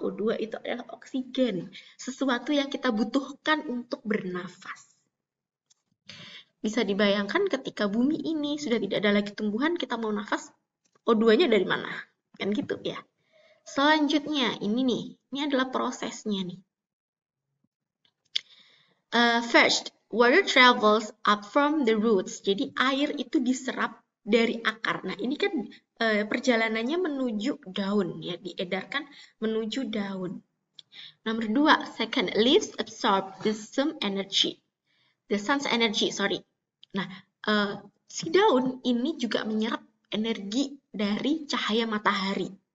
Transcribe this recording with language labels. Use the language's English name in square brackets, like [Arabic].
[Indonesian] O2 itu adalah oksigen, sesuatu yang kita butuhkan untuk bernafas. Bisa dibayangkan ketika bumi ini sudah tidak ada lagi tumbuhan, kita mau nafas, O2-nya dari mana? Kan gitu ya. Selanjutnya, ini adalah prosesnya nih. [English] First, water travels up from the roots. [Indonesian] Jadi air itu diserap dari akar. Nah, ini kan perjalanannya menuju daun ya, diedarkan menuju daun. Nomor 2, [English] second, leaves absorb the sun's energy. [Indonesian] Nah, si daun ini juga menyerap energi dari cahaya matahari.